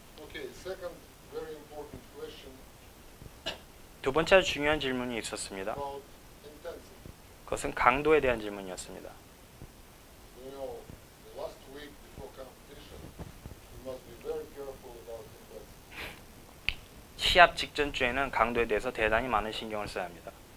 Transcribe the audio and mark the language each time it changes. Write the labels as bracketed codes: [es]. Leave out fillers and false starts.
[en] Okay, second very important question [ko] 두 번째 아주 중요한 질문이 있었습니다. [en] about intensity. [ko] 그것은 강도에 대한 질문이었습니다. [en] You know, the last week before competition, you must be very careful about intensity. [ko] 시합 직전 주에는 강도에 대해서 대단히 많은 신경을 써야 합니다.